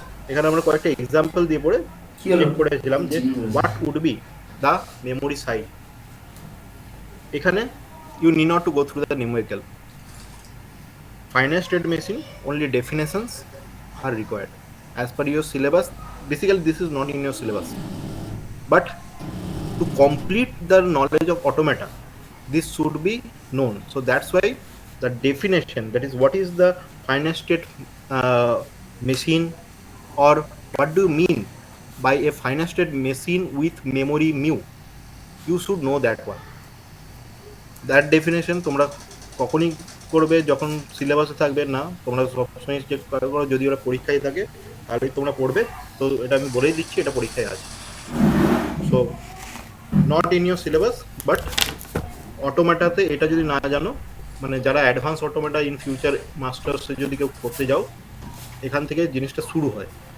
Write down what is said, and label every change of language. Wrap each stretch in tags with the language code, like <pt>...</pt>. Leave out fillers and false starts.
<bn>এখানে আমরা কয়েকটা এক্সাম্পল দিয়ে পড়ে চেক করেছিলাম যে</bn> <en>what would be the memory size. এখানে you need not to go through the numerical. Finite state machine, only definitions are required as per your syllabus. Basically this is not in your syllabus, but to complete the knowledge of automata, this should be known. So that's why the definition, that is what is the finite state machine, or what do you mean by a finite state machine with memory mu? You should know that one.</en> <bn>That definition তোমরা কখনই করবে যখন সিলেবাসে থাকবে না, তোমরা সবসময় check করো, যদি ওরা পরীক্ষায় থাকে তাহলেই তোমরা পড়বে। তো এটা আমি বলেই দিচ্ছি, এটা পরীক্ষায় আছে।</bn> <en>so not in your syllabus,</en> <bn>but অটোমেটাতে এটা যদি না জানো, মানে যারা অ্যাডভান্স অটোমেটা ইন ফিউচার মাস্টার্সে যদি কেউ করতে যাও, এখান থেকে জিনিসটা শুরু হয়।</bn>